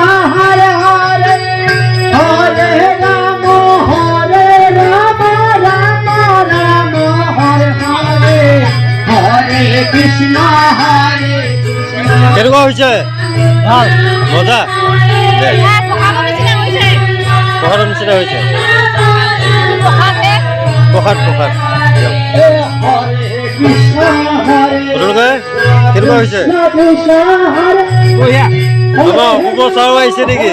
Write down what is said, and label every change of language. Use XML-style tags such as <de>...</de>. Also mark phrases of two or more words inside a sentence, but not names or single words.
<sa>हरे हरे हरे राम राम राम हरे हरे हरे कृष्ण हरे कृष्ण.</sa> <as>কেনেকুৱা হৈছে? ভাল মজা প্ৰসাদৰ নিচিনা হৈছে। প্ৰসাদ আপোনালোকে কেনেকুৱা হৈছে? আমাৰ অপূৰ্ব চাও আহিছে নেকি?</as>